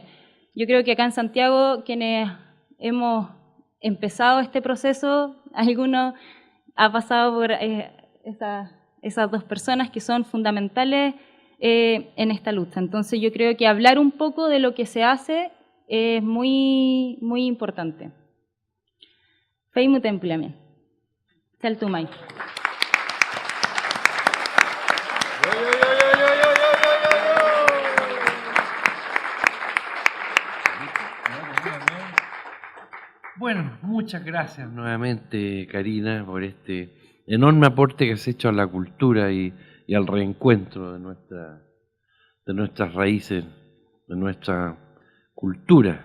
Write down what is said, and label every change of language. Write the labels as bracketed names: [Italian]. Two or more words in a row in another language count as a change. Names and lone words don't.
[Spanish] Yo creo que acá en Santiago, quienes hemos empezado este proceso, algunos ha pasado por esas dos personas que son fundamentales en esta lucha. Entonces yo creo que hablar un poco de lo que se hace es muy, muy importante. Feimu templame. Saltumay. Bueno, muchas gracias nuevamente, Karina, por este enorme aporte que has hecho a la cultura y al reencuentro de nuestras raíces, de nuestra cultura.